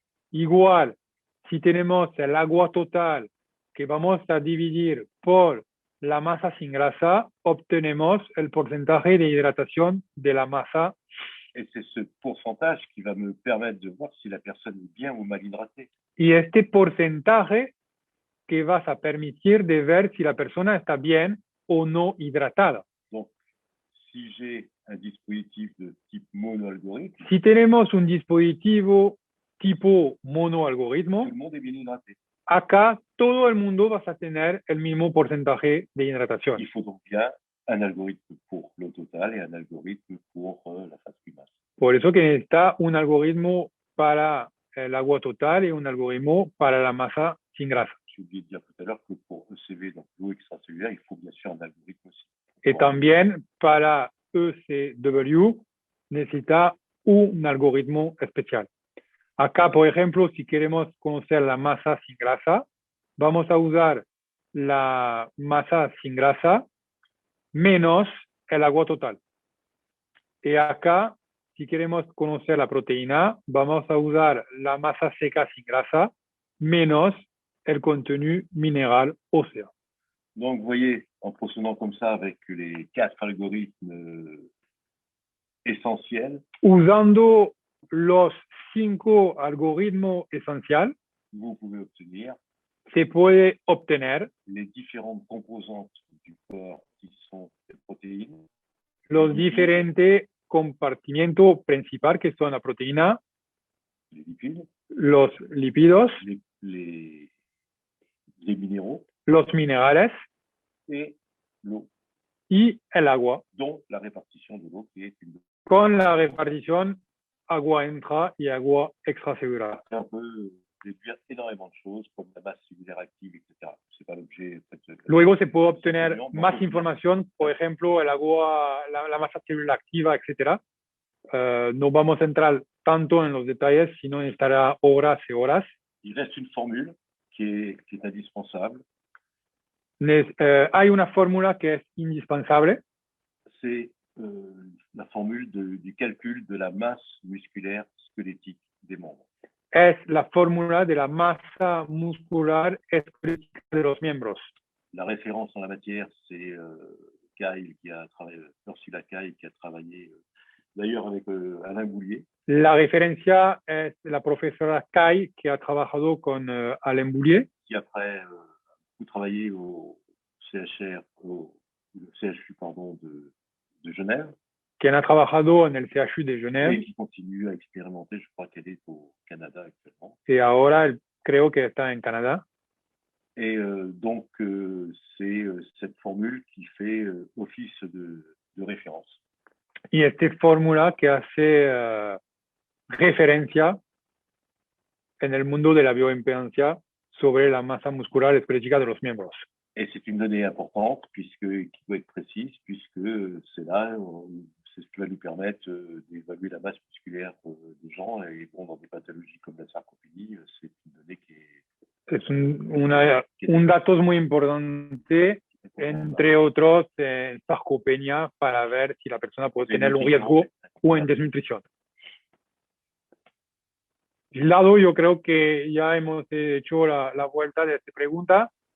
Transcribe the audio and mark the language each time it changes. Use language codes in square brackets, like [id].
[es] Igual, si tenemos el agua total que vamos a dividir por la masa sin grasa, obtenemos el porcentaje de hidratación de la masa [fr] Et c'est ce pourcentage qui va me permettre de voir si la personne est bien ou mal hydratée. [es] Y este porcentaje que vas a permitir de ver si la persona está bien o no hidratada. [fr] Donc, si j'ai un dispositif de type monoalgorithme, [es] Si tenemos un dispositivo tipo monoalgoritmo, [fr] tout le monde est bien hydraté. [es] acá todo el mundo va a tener el mismo porcentaje de hidratación. [fr] Il faut donc bien un algorithme pour l'eau totale et un algorithme pour la phase primaire. [es] Por eso que necesita un algoritmo para el agua total y un algoritmo para la masa sin grasa. [fr] J'ai oublié de dire tout à l'heure que pour ECV, donc l'eau extracellulaire, il faut bien sûr un algorithme aussi. [es] Y también para ECW necesita un algoritmo especial. Acá, por ejemplo, si queremos conocer la masa sin grasa, vamos a usar la masa sin grasa menos el agua total. Y acá, si queremos conocer la proteína, vamos a usar la masa seca sin grasa menos el contenido mineral óseo. [fr] Donc, vous voyez, en procédant comme ça avec les 4 algorithmes essentiels, [es] Usando los 5 algoritmos esenciales, [fr] vous pouvez obtenir [es] se puede obtener [fr] les différentes composantes du corps qui sont les protéines, [es] los diferentes compartimientos principales que son la proteína, [fr] les lipides, [es] los lípidos, [fr] les minéraux [es] los minerales [fr] et l'eau, [es] y el agua, [fr] dont la répartition de l'eau qui est une [es] con la repartición agua intra y agua extracelular. [fr] on peut déduire énormément de choses comme la masse cellulaire active, etc. C'est pas l'objet. [es] Luego se puede obtener más información, por ejemplo, el agua, la masa celular activa, etc. No vamos a entrar tanto en los detalles, sino necesitará horas y horas. [fr] Il reste une formule qui est indispensable. [es] Hay una fórmula que es indispensable. [fr] C'est la formule du calcul de la masse musculaire squelettique des membres. [es] Es la fórmula de la masa muscular esquelética de los miembros. [fr] La référence en la matière, c'est Kyle qui a travaillé, Ursula Kyle qui a travaillé d'ailleurs avec Alain Boulier. [es] La referencia es la profesora Kai, que ha trabajado con Alain Boulier. [fr] Qui après beaucoup travaillé au CHU pardon, de Genève. [es] Quien ha trabajado en el CHU de [fr] Et Genève. qui continue à expérimenter, je crois qu'elle est au Canada actuellement. [es] Y ahora creo que está en Canadá. [fr] Et donc, c'est cette formule qui fait office de référence. [es] Y esta fórmula que hace referencia en el mundo de la bioimpedancia sobre la masa muscular esquelética de los miembros. [fr] Et c'est une donnée importante qui doit être précise, puisque c'est là, c'est ce qui va nous permettre d'évaluer la masse musculaire des gens. Et bon, dans des pathologies comme la sarcopénie, c'est une donnée qui est... [es] Es un dato muy importante, entre otros, en sarcopenia, para ver si la persona puede tener un riesgo o en desnutrición. Lado, yo creo que ya hemos hecho la vuelta de esta pregunta.